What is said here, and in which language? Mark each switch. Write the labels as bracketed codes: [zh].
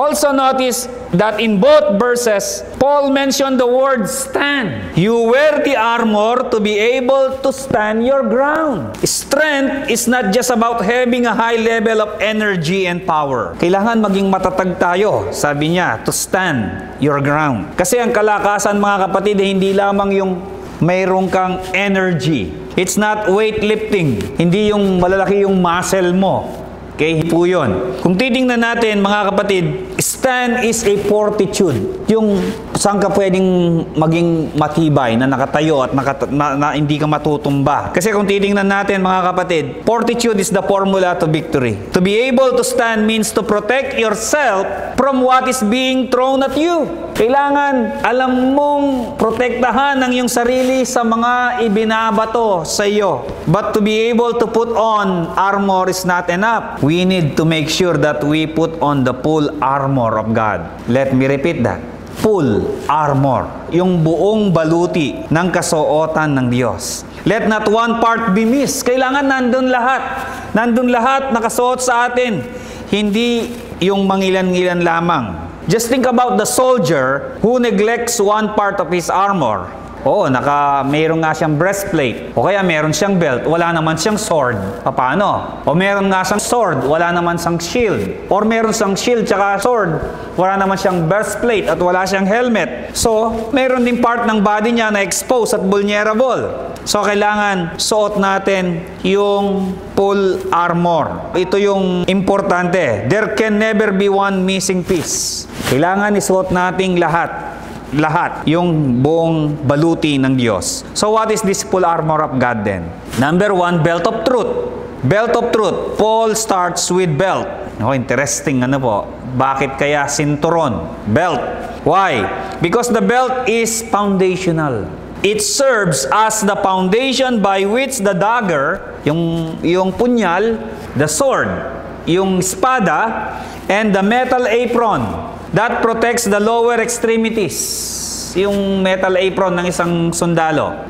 [en] Also notice that in both verses, Paul mentioned the word stand. You wear the armor to be able to stand your ground. Strength is not just about having a high level of energy and power. [tl] Kailangan maging matatag tayo, sabi niya, [en] to stand your ground. [tl] Kasi ang kalakasan, mga kapatid, hindi lamang yung mayroon kang energy. [en] It's not weightlifting. [tl] Hindi yung malalaki yung muscle mo. Okay, po yun. Kung titingnan natin, mga kapatid, [en] stand is a fortitude. [tl] Yung saan ka pwedeng maging matibay na nakatayo at na hindi ka matutumba. Kasi kung titingnan natin, mga kapatid, [en] fortitude is the formula to victory. To be able to stand means to protect yourself from what is being thrown at you. [tl] Kailangan alam mong protektahan ang iyong sarili sa mga ibinabato sa iyo. [en] But to be able to put on armor is not enough. We need to make sure that we put on the full armor of God. Let me repeat that. Full armor. [tl] Yung buong baluti ng kasuotan ng Diyos. [en] Let not one part be missed. [tl] Kailangan nandun lahat. Nandun lahat nakasuot sa atin. Hindi yung mangilan-ngilan lamang. [en] Just think about the soldier who neglects one part of his armor. [tl] Mayroon nga siyang breastplate. O kaya meron siyang belt, wala naman siyang sword. Paano? O meron nga siyang sword, wala naman siyang shield. Or meron siyang shield tsaka sword, wala naman siyang breastplate at wala siyang helmet. So, meron din part ng body niya na exposed at vulnerable. So, kailangan suot natin yung full armor. Ito yung importante. [en] There can never be one missing piece. [tl] Kailangan isuot nating lahat. Yung buong baluti ng Diyos. [en] So what is this full armor of God then? Number 1, belt of truth. Belt of truth. Paul starts with belt. [tl] Interesting po. Bakit kaya sinturon? Belt. Why? [en] Because the belt is foundational. It serves as the foundation by which the dagger, [tl] yung punyal, [en] the sword, [tl] yung espada, [en] and the metal apron that protects the lower extremities. [tl] Yung metal apron ng isang sundalo.